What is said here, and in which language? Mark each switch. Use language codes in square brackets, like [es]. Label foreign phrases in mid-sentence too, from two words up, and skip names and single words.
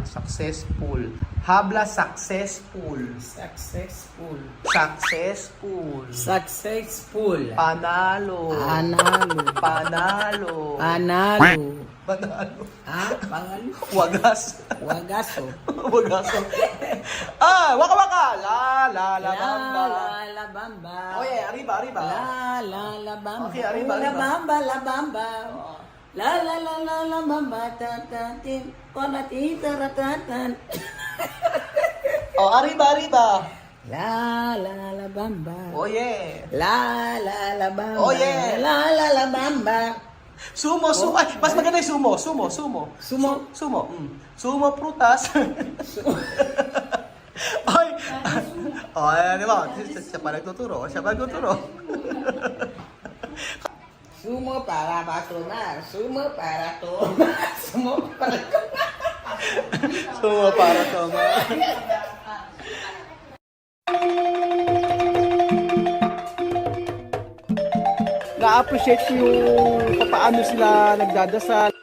[en] Successful. Habla successful. Successful. Successful. Successful. [tl] Panalo. Analo. Panalo. Panalo. Panalo. Panalo. Wagas. Wagaso. Wagaso. [es] Waka Waka. La bamba. La bamba. Oye, arriba. La bamba. Okay, arriba. La bamba. La bamba. Tatatin. Konatita ratatan. Arriba. La bamba. Oye. La bamba. Oye. La bamba. Sumo. [tl] Ay, mas maganda yung sumo. Sumo prutas. Ay. Di ba? Siya pa nagtuturo. [es] Sumo para tomar. Sumo para tomar. Sumo para tomar. [tl] Na-appreciate ko yung paano sila nagdadasal.